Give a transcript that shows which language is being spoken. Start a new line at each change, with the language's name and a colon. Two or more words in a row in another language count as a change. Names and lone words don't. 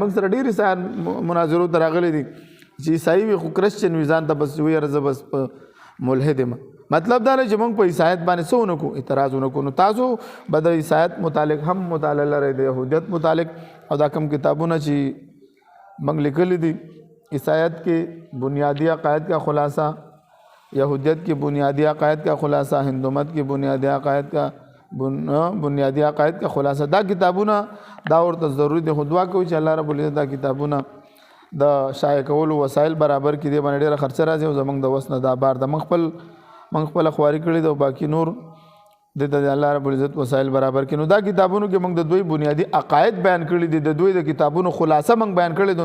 Pashto: موږ سره ډېر عیسایان مناظرو ته راغلي دي چې عیسایي وي خو کرسچن وي، ځان ته بس وایي یاره زه بس ملحد یم. مطلب دا دی چې موږ په عیسایت باندې څه ونه کړو؟ اعتراض ونه کړو. نو تاسو به د عیسایت متعلق هم مطالعه لرئ، د یهودیت متعلق او دا کوم کتابونه چې موږ لیکلي دي. عیسایت کې
Urdu: بنیادی عقاید کا خلاصہ، یہودیت کی بنیادی عقائد کا خلاصہ، ہندومت کی بنیادی عقائد کا خلاصہ،
Pashto: دا کتابونه دا ورته ضروري دي. خو دعا کوي چې
Arabic: الله رب العزت
Pashto: دا کتابونه د شایع کولو وسایل برابر کړي. دې باندې ډېره خرچه راځي او زموږ د وس نه دا بار د موږ خپله خواري کړي ده او باقي نور د
Arabic: الله رب العزت
Pashto: وسایل برابر کړي. نو دا کتابونو کې موږ د دوی بنیادی عقاید بیان کړي دي، د دوی د کتابونو خلاصه موږ بیان کړي دي.